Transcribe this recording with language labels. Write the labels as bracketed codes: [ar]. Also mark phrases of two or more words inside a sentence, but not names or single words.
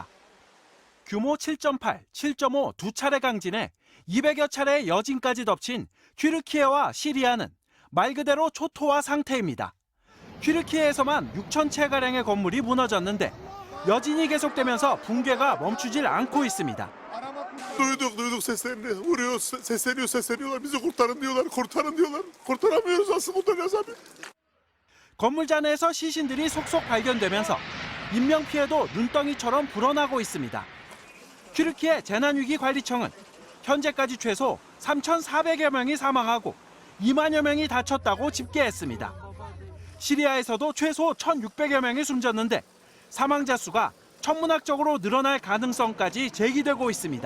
[ko] 규모 7.8, 7.5 두 차례 강진에 200여 차례의 여진까지 덮친 튀르키예와 시리아는 말 그대로 초토화 상태입니다. 튀르키예에서만 6,000채가량의 건물이 무너졌는데 여진이 계속되면서 붕괴가 멈추질 않고 있습니다. [tr] Duyduk seslerini vuruyor sesleniyorlar bizi kurtarın diyorlar aslında kurtaramıyoruz abi. [ko] 건물 잔해에서 시신들이 속속 발견되면서 인명 피해도 눈덩이처럼 불어나고 있습니다. 튀르키예 재난위기관리청은 현재까지 최소 3,400여 명이 사망하고 2만여 명이 다쳤다고 집계했습니다. 시리아에서도 최소 1,600여 명이 숨졌는데 사망자 수가 천문학적으로 늘어날 가능성까지 제기되고 있습니다.